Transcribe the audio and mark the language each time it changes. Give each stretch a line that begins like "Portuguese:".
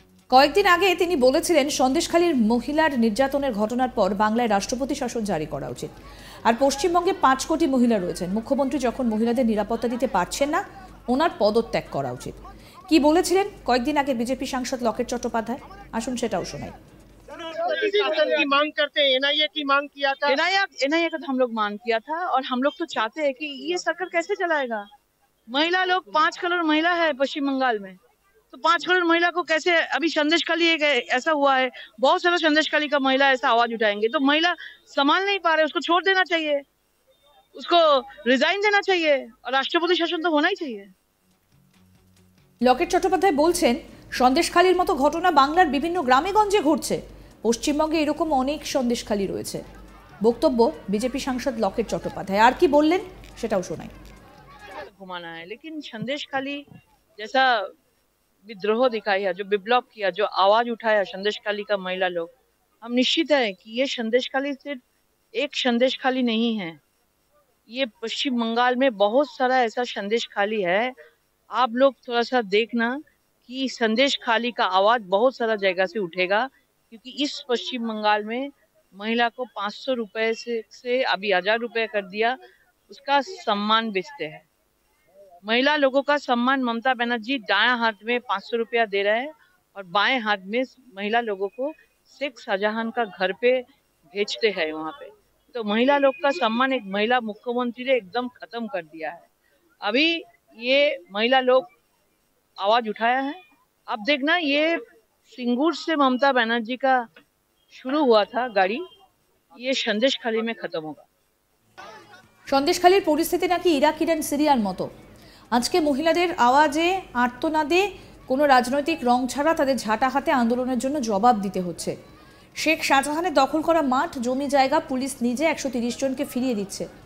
Bangla: কয়েকদিন আগে তিনি বলেছিলেন সন্দেশখালীর মহিলার নির্যাতনের ঘটনার পর বাংলায় রাষ্ট্রপতি শাসন জারি করা উচিত। আর পশ্চিমবঙ্গে 5 কোটি মহিলা রয়েছেন। মুখ্যমন্ত্রী যখন মহিলাদের নিরাপত্তা দিতে পারছেন না, ওনার পদত্যাগ করা উচিত। কি বলেছিলেন কয়েকদিন আগে বিজেপি সাংসদ লকেট চট্টোপাধ্যায়? আসুন সেটাও শোনাই।
Hindi: की मांग करते हैं, एनआईए की मांग किया था। एनआईए का हम लोग मांग किया था और हम लोग तो चाहते हैं कि ये सरकार कैसे चलाएगा। महिला लोग 5 करोड़ महिला है पश्चिम बंगाल में। तो 5 करोड़ महिला को कैसे, अभी संदेशखाली एक ऐसा हुआ है, बहुत सारा संदेशखाली का महिला ऐसा आवाज उठाएंगे तो महिला संभाल नहीं पा रहे, उसको छोड़ देना चाहिए, उसको रिजाइन देना चाहिए और राष्ट्रपति शासन तो होना ही चाहिए।
Bangla: লকেট চট্টোপাধ্যায় বলছেন সন্দেশখালির মতো ঘটনা বাংলার বিভিন্ন গ্রামে গঞ্জে ঘটছে, পশ্চিমবঙ্গে এরকম অনেক সন্দেশখালি রয়েছে। বক্তব্য বিজেপি সাংসদ লকেট চট্টোপাধ্যায়। আর কি বললেন সেটাও শোনাই।
Hindi: घुमाना है, लेकिन संदेशखाली जैसा विद्रोह दिखाया, जो विप्लव किया, जो आवाज उठाया संदेशखाली का महिला लोग, हम निश्चित है कि ये संदेशखाली सिर्फ एक संदेशखाली नहीं है, ये पश्चिम बंगाल में बहुत सारा ऐसा संदेशखाली है। आप लोग थोड़ा सा देखना कि संदेशखाली का आवाज बहुत सारा जगह से उठेगा, क्योंकि इस पश्चिम बंगाल में महिला को 500 रुपए से अभी 1000 रुपए कर दिया, उसका सम्मान बेचते हैं। महिला लोगों का सम्मान ममता बनर्जी दायां हाथ में 500 रुपया दे रहे हैं और बाएं हाथ में महिला लोगों को शेख शाहजहां का घर पे भेजते हैं वहां पे। तो महिला लोग का सम्मान एक महिला मुख्यमंत्री ने एकदम खत्म कर दिया है। अभी ये महिला लोग आवाज उठाया है, अब देखना ये सिंगूर से ममता बनर्जी का शुरू हुआ था गाड़ी, ये संदेशखाली में खत्म होगा।
Bangla: সন্দেশখালির পরিস্থিতি নাকি ইরাক ইরান সিরিয়ার মতো। আজকে মহিলাদের আওয়াজে আর্তনাদে কোনো রাজনৈতিক রং ছাড়া তাদের ঝাঁটা হাতে আন্দোলনের জন্য জবাব দিতে হচ্ছে। শেখ শাহজাহানের দখল করা মাঠ, জমি জায়গা পুলিশ নিজে 130 জনকে ফিরিয়ে দিচ্ছে।